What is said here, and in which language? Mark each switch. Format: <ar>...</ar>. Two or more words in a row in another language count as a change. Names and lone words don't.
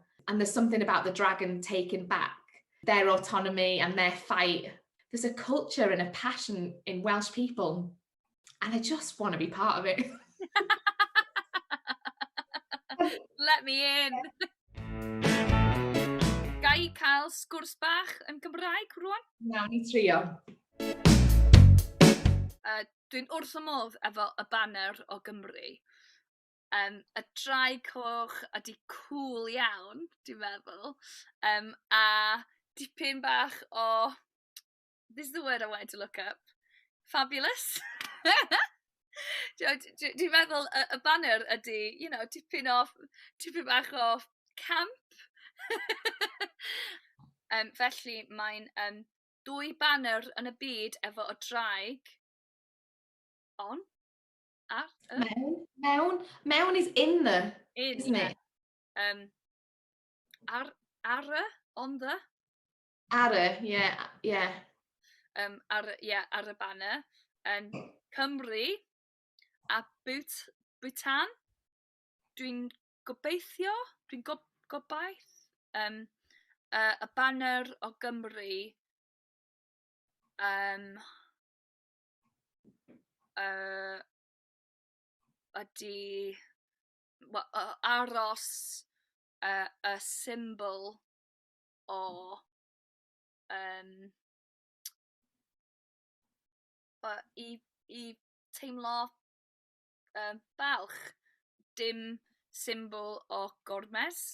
<en>And there's something about the dragon taking back their autonomy and their fight. There's a culture and a passion in Welsh people, and I just want to be part of it. Let me in.</en> <cy>Ga I cael sgwrs bach yn Gymraeg rwan? Nawn ni trio. Dwi'n wrth y modd efo y banner o Gymru. Y draig coch ydi cool iawn, dwi'n meddwl. A dipyn bach o,</cy> <en>this is the word I wanted to look up, fabulous.</en> <cy>Dwi'n meddwl y banner ydi, dipyn bach o camp. Felly mae'n dwy banner yn y byd efo y draig on.</cy> <en>Mewn is in the, isn't it? On the. Yeah.</en> <cy>Ar y banner. Cymru a Bhutan. Dwi'n gobeithio, gobaith. Y banner o Gymru ydy aros y symbol o i teimlo balch, dim symbol o gormes.</cy>